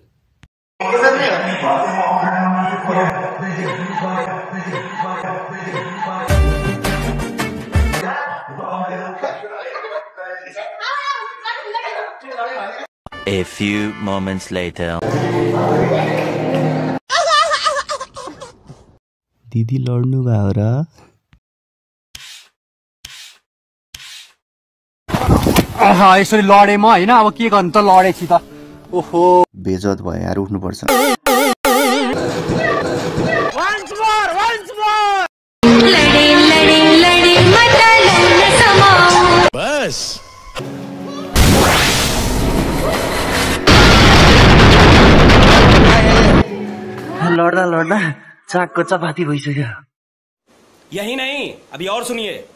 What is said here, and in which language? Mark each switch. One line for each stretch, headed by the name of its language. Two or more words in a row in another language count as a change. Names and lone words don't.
English: A few moments later.
Nepali: दिदी लड्नु भयो र? यसरी लडे म होइन, अब के गर्नु त, लडेछि त। ओहो, बेजत भयो यार, उठ्नुपर्छ। बस लड्दा चाकको चपाती भइसक्यो।
Hindi: यही नहीं, अभी और सुनिए।